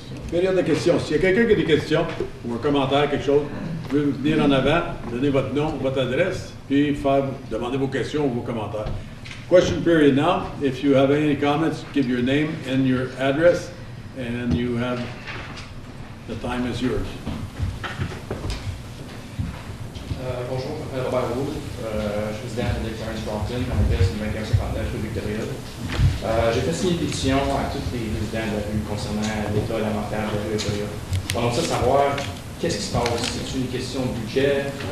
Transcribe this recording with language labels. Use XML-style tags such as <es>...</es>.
<fr>Période de questions. S'il y a quelqu'un qui a des questions ou un commentaire, quelque chose, vous pouvez venir en avant, donner votre nom, votre adresse, puis demander vos questions ou vos commentaires.</fr> <en>Question period now. If you have any comments, give your name and your address, and you have the time is yours.</en> <fr>Bonjour, je m'appelle Robert Roux, je suis président de Clarence Rockland, mon adresse est 2159 rue Victoria. J'ai fait signer une pétition à tous les résidents de la rue concernant l'état alimentaire de la rue Victoria. On aimerait savoir qu'est-ce qui se passe, c'est une question de budget.</fr>